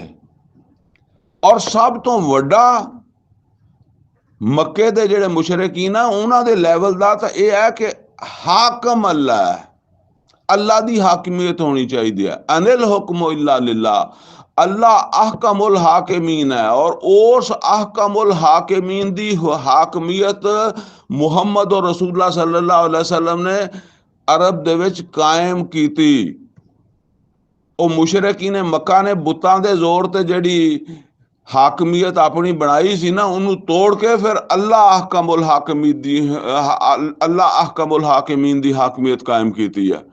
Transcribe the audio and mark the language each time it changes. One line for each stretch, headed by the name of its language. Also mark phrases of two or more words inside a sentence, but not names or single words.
Punjabi: ਔਰ ਸਭ ਤੋਂ ਵੱਡਾ ਮੱਕੇ ਦੇ ਜਿਹੜੇ ਮੁਸ਼ਰਿਕੀਨ ਆ ਉਹਨਾਂ ਦੇ ਲੈਵਲ ਦਾ ਤਾਂ ਇਹ ਹੈ ਕਿ ਹਾਕਮ ਅੱਲਾ ਦੀ ਹਾਕਮੀਅਤ ਹੋਣੀ ਚਾਹੀਦੀ ਹੈ।
Arabic: إن الحكم إلا لله، الله أحكم الحاكمين ਹੈ।
Punjabi: ਔਰ ਉਸ
Arabic: أحكم الحاكمين
Punjabi: ਦੀ ਹਾਕਮੀਅਤ ਮੁਹੰਮਦ ਔਰ
Arabic: رسول الله صلى الله عليه وسلم
Punjabi: ਨੇ ਅਰਬ ਦੇ ਵਿੱਚ ਕਾਇਮ ਕੀਤੀ। ਉਹ ਮੁਸ਼ਰਿਕੀਨ ਮੱਕਾ ਨੇ ਬੁੱਤਾਂ ਦੇ ਜ਼ੋਰ ਤੇ ਜਿਹੜੀ ਹਾਕਮੀਅਤ ਆਪਣੀ ਬਣਾਈ ਸੀ ਨਾ, ਉਹਨੂੰ ਤੋੜ ਕੇ ਫਿਰ ਅੱਲਾ
Arabic: أحكم الحاكمين
Punjabi: ਦੀ ਹਾਕਮੀਅਤ ਕਾਇਮ ਕੀਤੀ ਹੈ।